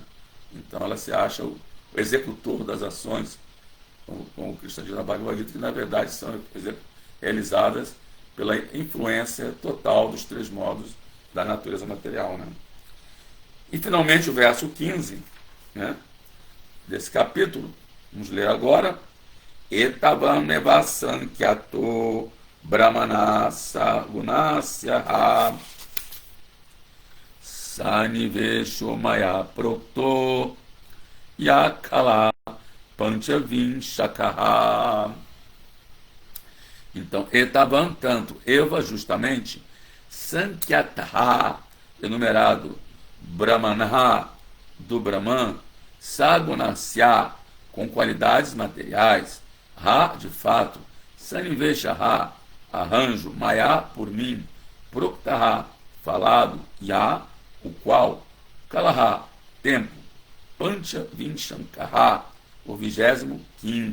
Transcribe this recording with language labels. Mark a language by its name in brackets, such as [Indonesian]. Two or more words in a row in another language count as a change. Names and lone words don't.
[Portuguese] Então ela se acha o executor das ações, como o Krishna diz na Bhagavad Gita, que na verdade são realizadas pela influência total dos três modos da natureza material, né? E finalmente o verso 15, né, desse capítulo, vamos ler agora. [Sanskrit] एतावानेव संख्यातो ब्रह्मणः सगुणस्य ह सन्निवेशो मया प्रोक्तो यः कालः पञ्चविंशकः. [Portuguese] Então, etavam, tanto, eva, justamente, sankyataha, enumerado, brahmanah, do Brahman, sagunasya, com qualidades materiais, ha, de fato, saniveshaha, arranjo, maya, por mim, proktaha, falado, ya, o qual, kalaha, tempo, [Sanskrit] पञ्च विंशकः, [Portuguese] o 25º.